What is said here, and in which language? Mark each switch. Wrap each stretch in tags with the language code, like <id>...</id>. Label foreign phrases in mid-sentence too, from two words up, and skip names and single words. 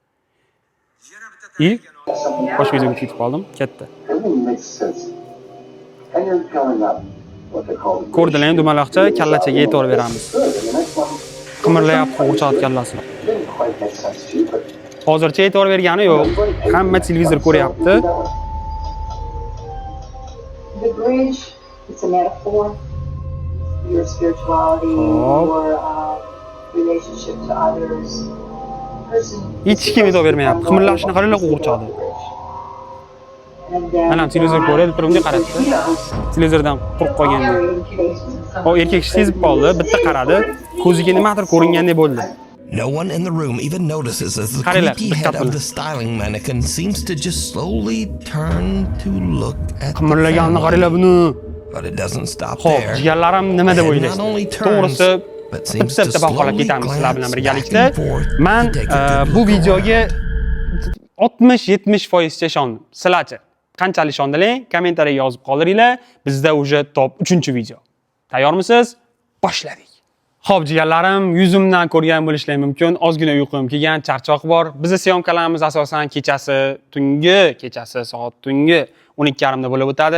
<uz>Boshqa videoga ketib qoldim. Ketdi. Ko'rdilar, dumaloqcha kallachaga e'tibor beramiz. Qimirlayapti o'chaq kallasi. Hozircha e'tibor bergani yo'q. Hamma televizor ko'ryapti.</uz> <en>The bridge, it's a metaphor. Your spirituality, your relationship to others.</en> <uz>Hech kim e'tibor bermayapti. Qimirlashini qaranglar qo'g'irchoqda. Mana televizor ko'radi, turibdi qarabdi. Televizordan qo'rqib qolganda. O erkak sezib qoldi, bitta qaradi, ko'ziga nimadir ko'ringandek bo'ldi.</uz> <en>No one in the room even notices as the creepy head of the styling mannequin seems to just slowly turn to look at</en> <uz>Qimirlaganini qaranglar buni.</uz> <en>But it doesn't stop</en> <uz>Xo'p,</uz> <en>there.</en> <uz>jigarlarim nima deb</uz> <en>And</en> <uz>o'ylaysiz?</uz> <en>not only turns,</en> <uz>To'g'risi,</uz> <en>but seems to</en> <uz>bitta baholab</uz> <en>slowly</en> <uz>ketamiz sizlar bilan</uz> <en>glance</en> <uz>birgalikda.</uz> <en>back and forth</en> <uz>Men</uz> <en>to take a good</en> <uz>bu</uz> <en>look</en> <uz>videoga 60-70% ishondim. Sizlarchi qanchalik ishondinglar? Kommentariyaga yozib qoldiringlar. Bizda уже top 3-video. Tayyormisiz? Boshladik. Xo'p, jigarlarim, yuzimdan ko'rgan bo'lishingiz mumkin. Ozgina uyqum kelgan, charchoq bor. Bizning syomkalarimiz asosan kechasi soat tungi 12:30 da bo'lib o'tadi.</uz>